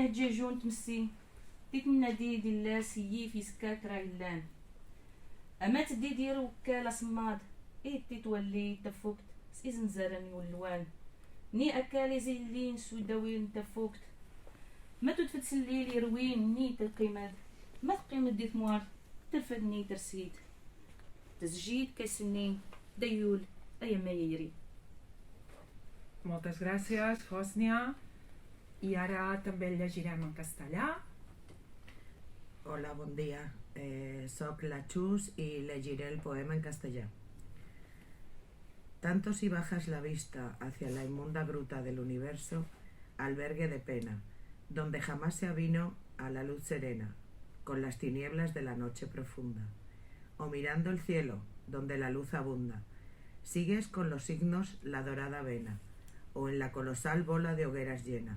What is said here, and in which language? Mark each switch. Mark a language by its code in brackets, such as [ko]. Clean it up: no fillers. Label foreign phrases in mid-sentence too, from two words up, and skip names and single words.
[zgh] جيجون تمسي تتنا ديدي الله سيي في سكاك رايلان أمات ديدي روكا صماد إيه تتولي تفوكت إذن زرن يولوان ني أكالي زيلين سوداوين تفوكت ما تدفت سليل يروين ني تقيمد ما تقيمد دي ثموار ترفدني ترسيد تسجيد كسنين ديول أي ما يري. [ca] Moltes gràcies, Hòsnia. I ara també el llegirem en castellà. Hola, bon dia. Soc la Chus y llegiré el poema en castellà. [es] Tanto si bajas la vista hacia la inmunda gruta del universo, albergue de pena, donde jamás se avino a la luz serena, con las tinieblas de la noche profunda. O mirando el cielo, donde la luz abunda, sigues con los signos la dorada vena, o en la colosal bola de hogueras llena.